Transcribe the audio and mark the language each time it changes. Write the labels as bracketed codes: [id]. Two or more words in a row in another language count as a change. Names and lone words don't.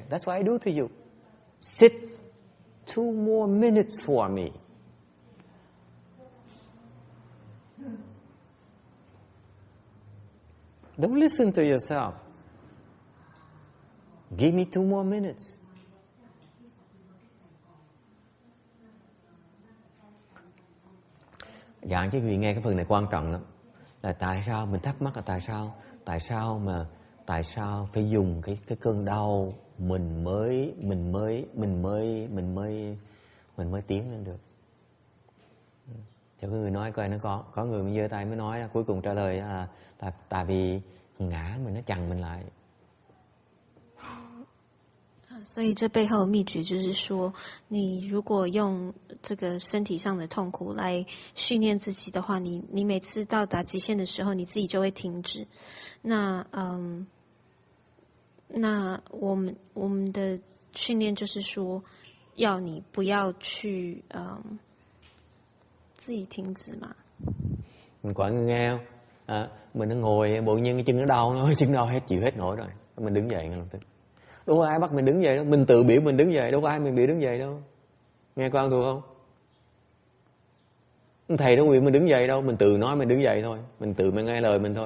[en] That's what I do to you. Sit 2 more minutes for me. Don't listen to yourself. Give me 2 more minutes. [vi] Dạ chứ quý vị nghe cái phần này quan trọng lắm. Là tại sao mình thắc mắc là tại sao phải dùng cái cơn đau mình mới tiến lên được. Cho cái người nói coi nó có người mình giơ tay mới nói là cuối cùng trả lời là tại vì ngã mình nó chặn mình lại. [zh] 所以这背后的秘诀就是说，你如果用这个身体上的痛苦来训练自己的话，你每次到达极限的时候，你自己就会停止。那我们的训练就是说，要你不要去自己停止嘛。 [vi] Mình có người nghe không? Mình nó ngồi bỗng nhiên cái chân nó đau, chân đau hết chịu hết nổi rồi, mình đứng dậy ngay lập tức. Đâu có ai bắt mình đứng dậy đâu, mình tự biểu mình đứng dậy, đâu có ai mình biểu đứng dậy đâu. Nghe con thuộc không? Thầy đâu biểu mình đứng dậy đâu, mình tự nói mình đứng dậy thôi, mình tự mình nghe lời mình thôi.